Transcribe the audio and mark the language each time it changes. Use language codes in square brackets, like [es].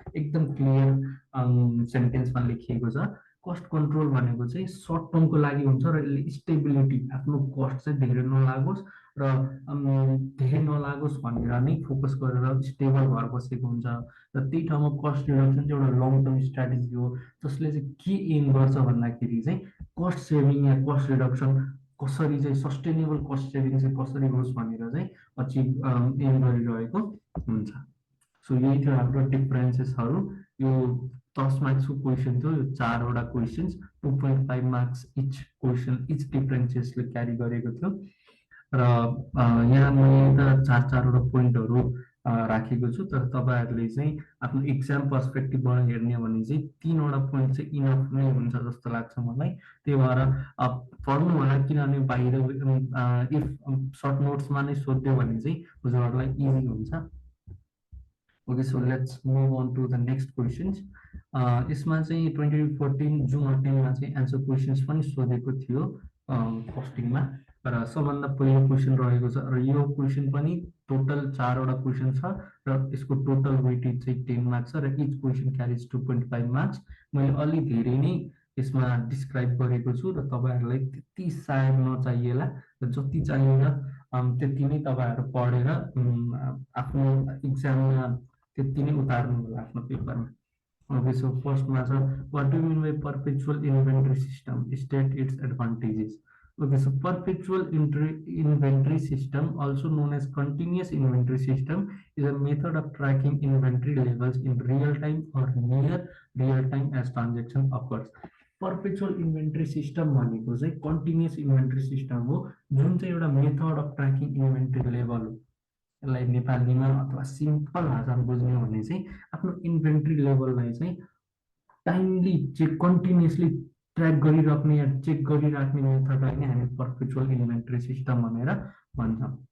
[ne] एकदम क्लियर सेन्टेन्समा लेखिएको छ। कस्ट कन्ट्रोल भनेको चाहिँ सर्ट टर्मको लागि हुन्छ र यसले स्टेबिलिटी, आफ्नो कस्ट चाहिँ धेरै नलागोस् र धेरै नलागोस् भनेर नै फोकस गरेर स्टेबल भएर बसेको हुन्छ। र त्यही ठाउँमा कस्ट रिडक्सन चाहिँ एउटा लङ टर्म स्ट्राटेजी हो जसले चाहिँ के एम गर्छ भन्दाखेरि चाहिँ कस्ट सेभिङ या कस्ट रिडक्सन कसरी चाहिँ सस्टेनेबल कस्ट सेभिङ चाहिँ कसरी होस् भनेर चाहिँ अचिभ एम गरिरहेको हुन्छ। सो यही थियो हाम्रो डिफरेन्सेसहरू। यो 10 मार्क्सको क्वेसन थियो, यो 4वटा questions 2.5 marks each question each डिफरेन्सेसले क्यारी गरेको थियो। र यहाँ मैले त 4-4वटा पोइन्टहरू राखेको छु, तर तपाईँहरूले चाहिँ आफ्नो एक्जाम पर्सपेक्टिभबाट हेर्ने भने चाहिँ 3वटा पोइन्ट चाहिँ इनफ नै हुन्छ जस्तो लाग्छ मलाई। त्यही भएर पढ्नु होला, किनभने बाहिर इफ सर्ट नोट्समा नै सोध्यो भने चाहिँ हजुरहरूलाई इजी हुन्छ। [en] Okay, so let's move on to the next questions. [ne] यसमा चाहिँ 2014 जुन 10मा चाहिँ एन्सर क्वेसन्स पनि सोधेको थियो कस्टिङमा, र सबभन्दा पहिलो क्वेसन रहेको छ र यो क्वेसन पनि टोटल 4वटा क्वेसन छ र यसको टोटल वेटेज चाहिँ 10 मार्क्स छ र [en] Each question carries 2.5 marks. [ne] मैले अलि धेरै नै यसमा डिस्क्राइब गरेको छु र तपाईँहरूलाई त्यति सायद नचाहिएला, र जति चाहिएला त्यति नै तपाईँहरू पढेर आफ्नो एक्जाममा त्यति नै उतार्नु होला आफ्नो पेपरमा। [en] Okay, so first measure, what do you mean by perpetual inventory system? State its advantages. Okay, so perpetual inventory system, also known as continuous inventory system, is a method of tracking inventory levels in real time or near real time as transaction occurs. [ne] Perpetual inventory system भनेको चाहिँ continuous inventory system हो, जुन चाहिँ एउटा [en] method of tracking inventory level [ne] हो। यसलाई नेपालीमा अथवा सिम्पल भाषामा बुझ्ने हो भने चाहिँ आफ्नो इन्भेन्ट्री लेभललाई चाहिँ टाइमली चेक कन्टिन्युसली ट्र्याक गरिराख्ने या चेक गरिराख्ने मेथडलाई नै हामी पर्पेचुअल इन्भेन्ट्री सिस्टम भनेर भन्छौँ।